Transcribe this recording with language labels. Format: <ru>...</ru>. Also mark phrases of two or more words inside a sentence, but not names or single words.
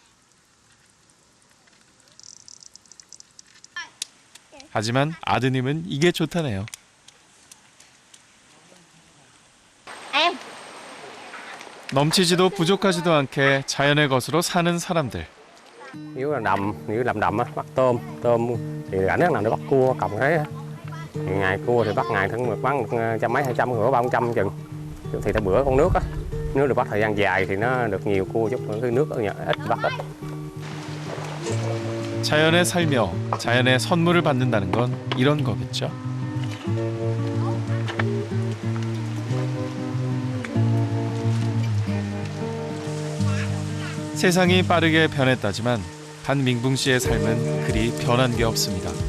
<ko>하지만 아드님은 이게 좋다네요. 넘치지도 부족하지도 않게 자연의 것으로 사는 사람들.</ko> <vi>Nếu là đầm, nếu làm đầm á, bắt tôm thì rảnh nó bắt cua, còng cái Ngày cua thì bắt ngày thường bán trăm mấy 200, bữa 300 chừng. Thì theo bữa con nước á, nếu được bắt thời gian dài thì nó được nhiều cua chút, cái nước ít bắt ít.</vi> <ko>자연에 살며 자연의 선물을 받는다는 건 이런 거겠죠. 세상이 빠르게 변했다지만 한민붕 씨의 삶은 그리 변한 게 없습니다.</ko>